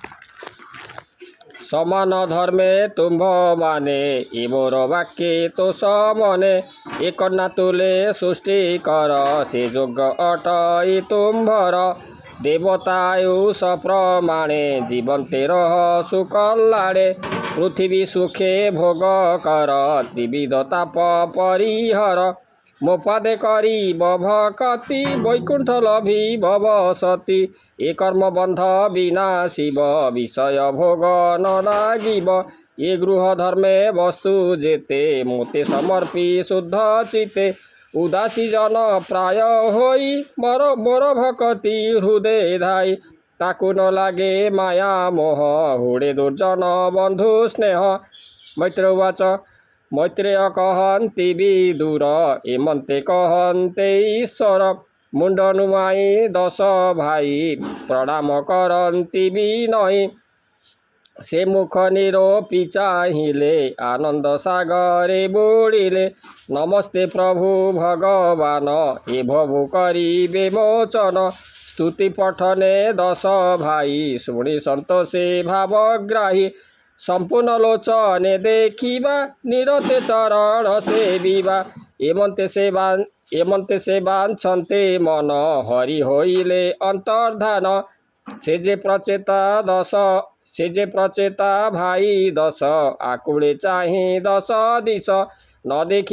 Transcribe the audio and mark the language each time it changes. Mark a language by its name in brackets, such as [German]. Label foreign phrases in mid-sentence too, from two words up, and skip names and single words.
[Odia] ସମାନ ଧର୍ମେ ତୁମ୍ଭ ମାନେ ଏ ମୋର ବାକ୍ୟେ ତୋ ସମନେ ଏ କନ୍ୟା ତୁଲେ ସୃଷ୍ଟି କର ସେ ଯୋଗ ଅଟଇ ତୁମ୍ଭର ଦେବତାୟୁଷ ପ୍ରମାଣେ ଜୀବନ୍ତେ ରହ ସୁକଲ୍ୟାଣେ ପୃଥ୍ୱୀ ସୁଖେ ଭୋଗ କର ତ୍ରିବିଧ ତାପ ପରିହର ମୋ ପଦେ କରି ଭକ୍ତି ବୈକୁଣ୍ଠ ଲଭି ଭବ ସତୀ ଏ କର୍ମ ବନ୍ଧ ବିନାଶିବ ବିଷୟ ଭୋଗ ନ ଲାଗିବ ଏ ଗୃହ ଧର୍ମେ ବସ୍ତୁ ଯେତେ ମୋତେ ସମର୍ପି ଶୁଦ୍ଧ ଚିତେ ଉଦାସୀ ଜନ ପ୍ରାୟ ହୋଇ ମୋର ଭକ୍ତି ହୃଦୟ ଧାଇ ତାକୁ ନ ଲାଗେ ମାୟା ମୋହ ହୁଡ଼େ ଦୁର୍ଜନ ବନ୍ଧୁ ସ୍ନେହ [Sanskrit] मैत्र उवाच [Odia] ମୈତ୍ରେୟ କହନ୍ତି ବିଦୁର ଏମନ୍ତେ କହନ୍ତେ ଈଶ୍ୱର ମୁଣ୍ଡ ନୁମାଇ ଦଶ ଭାଇ ପ୍ରଣାମ କରତି ବିନୟ ସେ ମୁଖ ନିରୋପି ଚାହିଁଲେ ଆନନ୍ଦ ସାଗରେ ବୁଡ଼ିଲେ ନମସ୍ତେ ପ୍ରଭୁ ଭଗବାନ ଏ ଭବୁ କରିବେ ମୋଚନ ସ୍ତୁତି ପଠନେ ଦଶ ଭାଇ ଶୁଣି ସନ୍ତୋଷେ ଭାବଗ୍ରାହୀ ସମ୍ପୂର୍ଣ୍ଣ ଲୋଚନେ ଦେଖିବା ନିରତେ ଚରଣ ସେବିବା ଏମନ୍ତେ ସେ ବାଞ୍ଛନ୍ତେ ମନ ହରି ହୋଇଲେ ଅନ୍ତର୍ଦ୍ଧାନ ସେ ଯେ ପ୍ରଚେତା ଭାଇ ଦଶ ଆକୁଡ଼େ ଚାହେ ଦଶ ଦିଶ ନ ଦେଖି